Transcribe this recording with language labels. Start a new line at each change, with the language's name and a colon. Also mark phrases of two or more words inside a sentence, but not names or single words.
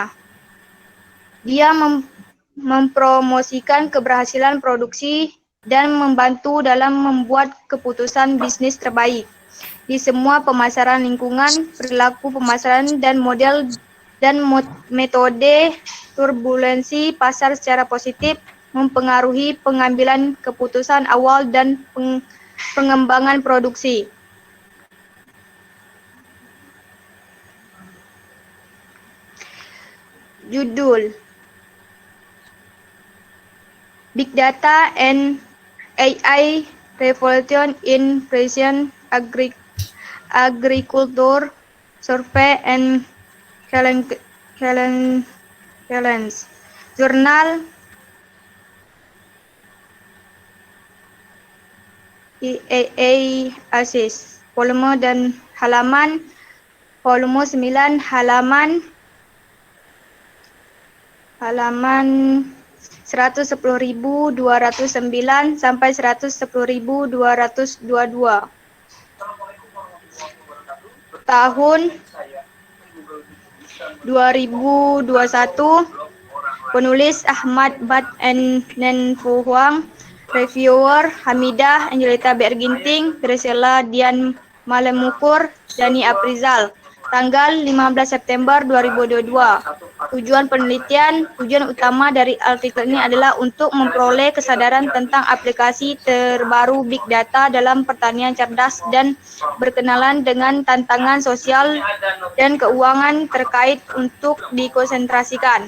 Indonesian: Dia mempromosikan keberhasilan produksi dan membantu dalam membuat keputusan bisnis terbaik di semua pemasaran lingkungan, perilaku pemasaran dan model dan metode turbulensi pasar secara positif mempengaruhi pengambilan keputusan awal dan pengembangan produksi. Judul Big Data and AI Revolution in Precision Agriculture Survey and Challenge. Jurnal IAA ASIS. Volume dan halaman. Volume 9 halaman 110.209 sampai 110.222. Tahun 2021. Penulis Ahmad Bad Nen Fu Huang. Reviewer Hamidah Angelita Berginting, Graciela Dian Malemukur, Dani Aprizal. Tanggal 15 September 2022. Tujuan penelitian. Tujuan utama dari artikel ini adalah untuk memperoleh kesadaran tentang aplikasi terbaru
English: Big Data
Indonesian: dalam pertanian cerdas dan berkenalan dengan tantangan sosial dan keuangan terkait untuk dikonsentrasikan.